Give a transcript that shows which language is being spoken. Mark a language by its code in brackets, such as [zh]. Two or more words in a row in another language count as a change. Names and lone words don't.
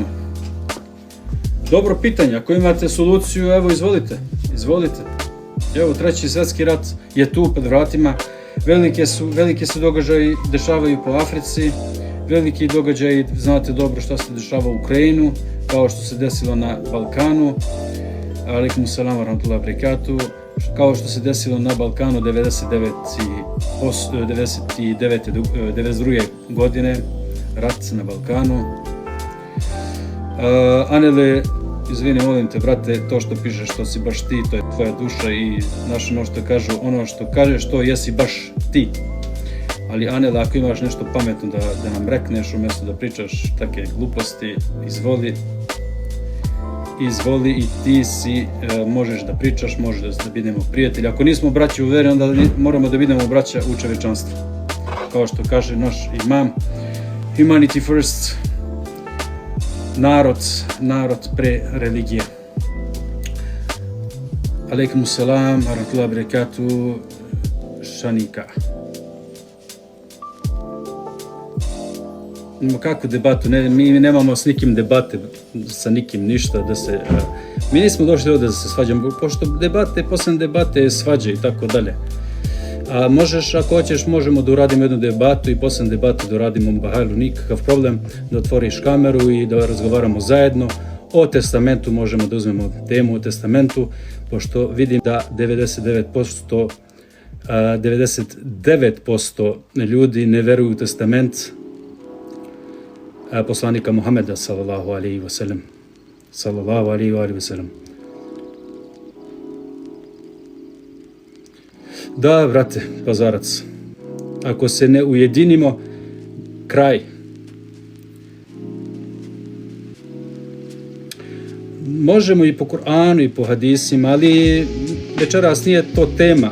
[bs] Dobro pitanje, ako imate soluciju, evo izvolite. Evo, 3. svjetski rat je tu pred vratima, velike se događaji dešavaju po Africi, veliki događaji, znate dobro šta se dešava u Ukrajinu, kao što se desilo na Balkanu, [ar] عليكم السلام ورحمة الله وبركاته, [bs] kao što se desilo na Balkanu 92. godine, rat na Balkanu. Anele, izvini, molim te, brate, to što pišeš, što si baš ti, to je tvoja duša i znaš ono što kažeš, to jesi baš ti. Ali Anela, ako imaš nešto pametno da nam rekneš, umjesto da pričaš take gluposti, izvoli i ti možeš da pričaš, možeš da budemo prijatelji. Ako nismo braća u veri, onda moramo da budemo braća u čovečanstvu. Kao što kaže naš imam, [en] humanity first, [bs] narod pre religije. [ar] عليكم السلام ورحمة الله وبركاته, [bs] Šanika. Kakvu debatu? Mi nemamo s nikim debate, sa nikim ništa, mi nismo došli ovdje da se svađamo, pošto posle debate svađe i tako dalje. A možeš, ako hoćeš, možemo da uradimo jednu debatu i posle debate da uradimo Bahajlu, nikakav problem, da otvoriš kameru i da razgovaramo zajedno. O testamentu možemo da uzmemo temu o testamentu, pošto vidim da 99% ljudi ne veruju u testament poslanika Muhameda [ar] صلى الله عليه وسلم. [bs] Da, brate, Pazarac, ako se ne ujedinimo, kraj. Možemo i po Kur'anu i po hadisima, ali večeras nije to tema.